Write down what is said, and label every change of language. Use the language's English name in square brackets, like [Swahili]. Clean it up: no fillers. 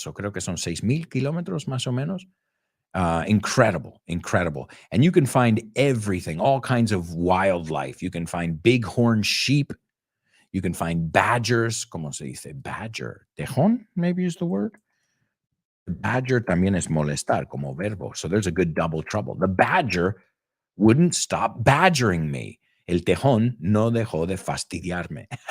[Spanish] So creo que son 6,000 kilómetros más o menos. [English] Incredible. And you can find everything, all kinds of wildlife. You can find bighorn sheep. You can find badgers. [Spanish] ¿Cómo se dice? [English] Badger. Tejón, maybe is the word. [Spanish] Badger también es molestar como verbo. [English] So there's a good double trouble. The badger wouldn't stop badgering me. [Spanish] El tejón no dejó de fastidiarme.